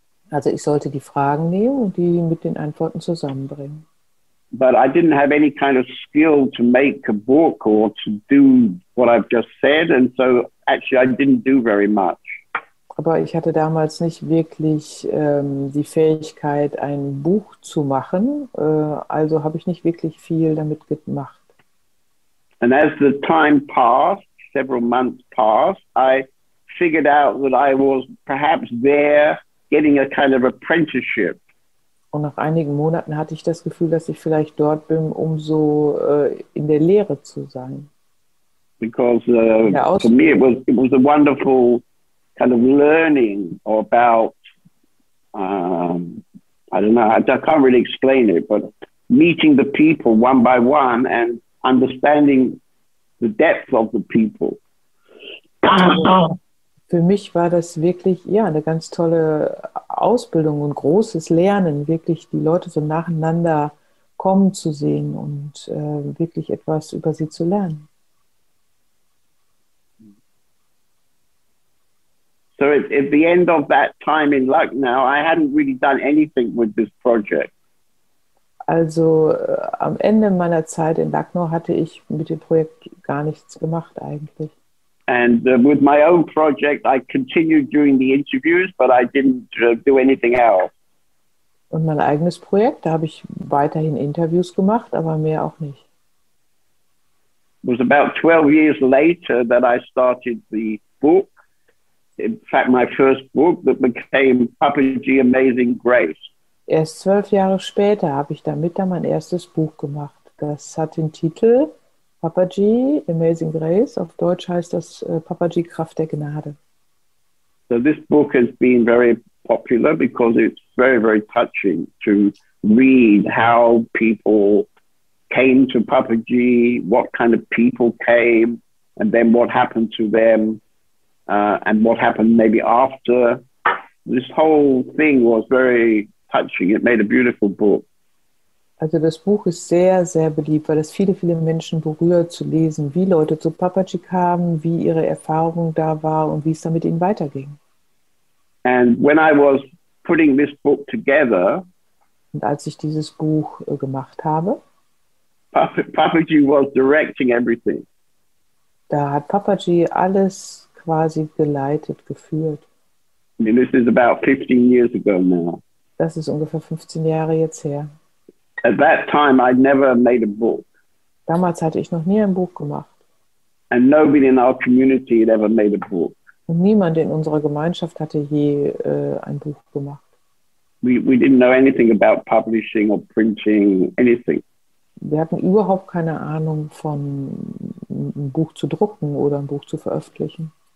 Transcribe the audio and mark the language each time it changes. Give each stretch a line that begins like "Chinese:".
German: Also ich sollte die Fragen nehmen und die mit den Antworten zusammenbringen.
English: But I didn't have any kind of skill to make a book or to do what I've just said, and so actually I didn't do very much.
German: Aber ich hatte damals nicht wirklich die Fähigkeit, ein Buch zu machen, also habe ich nicht wirklich viel damit gemacht.
English: And as the time passed, several months passed, I figured out that I was perhaps there getting a kind of apprenticeship.
German: Und nach einigen Monaten hatte ich das Gefühl, dass ich vielleicht dort bin, um so in der Lehre zu sein.
English: Because for me it was a wonderful kind of learning about, I don't know, I can't really explain it, but meeting the people one by one and understanding the depth of the people.
German: Für mich war das wirklich eine ganz tolle Ausbildung und großes Lernen, wirklich die Leute so nacheinander kommen zu sehen und wirklich etwas über sie zu lernen.
English: So at the end of that time in Lucknow, I hadn't really done anything with this project.
German: Also am Ende meiner Zeit in Lucknow hatte ich mit dem Projekt gar nichts gemacht eigentlich.
English: And with my own project, I continued doing the interviews, but I didn't do anything else.
German: Und mein eigenes Projekt, da habe ich weiterhin Interviews gemacht, aber mehr auch nicht.
English: It was about 12 years later that I started the book. In fact, my first book that became Papaji Amazing Grace.
German: Erst 12 Jahre später habe ich damit dann mein erstes Buch gemacht. Das hat den Titel Papaji, Amazing Grace. Auf Deutsch heißt das Papaji, Kraft der Gnade.
English: So this book has been very popular because it's very, very touching to read how people came to Papaji, what kind of people came, and then what happened to them, and what happened maybe after. This whole thing was very touching. It made a beautiful book.
German: Also das Buch ist sehr, sehr beliebt, weil es viele, viele Menschen berührt zu lesen, wie Leute zu Papaji kamen, wie ihre Erfahrung da war und wie es dann mit ihnen weiterging.
English: And when I was putting this book together,
German: Und als ich dieses Buch gemacht habe,
English: Papaji was directing everything.
German: da hat Papaji alles quasi geleitet, geführt.
English: I mean, this is about 15 years ago now.
German: Das ist ungefähr 15 Jahre jetzt her.
English: At that time, I'd never made a book.
German: Damals hatte ich noch nie ein Buch gemacht.
English: And nobody in our community had ever made a book.
German: Und niemand in unserer Gemeinschaft hatte je ein Buch gemacht.
English: We didn't know anything about publishing or printing, anything.
German: Wir hatten überhaupt keine Ahnung von ein Buch zu drucken oder ein Buch zu veröffentlichen.